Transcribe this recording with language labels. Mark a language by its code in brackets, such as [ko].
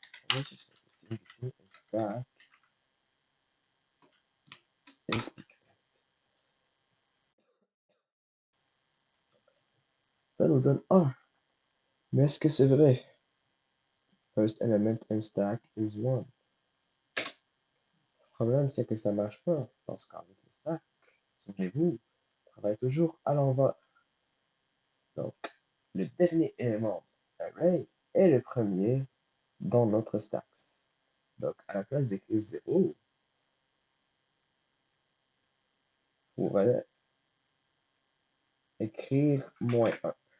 [fr] On va juste ici, [en] stack is. [fr] Ça nous donne 1. Mais est-ce que c'est vrai? [en] First element in stack is 1. [fr] Le problème, c'est que ça ne marche pas. Parce qu'avec les stacks, souvenez-vous, on travaille toujours à l'envers. Donc, le dernier élément array est le premier dans notre stacks. Donc, à la place d'écrire 0, on va écrire moins 1.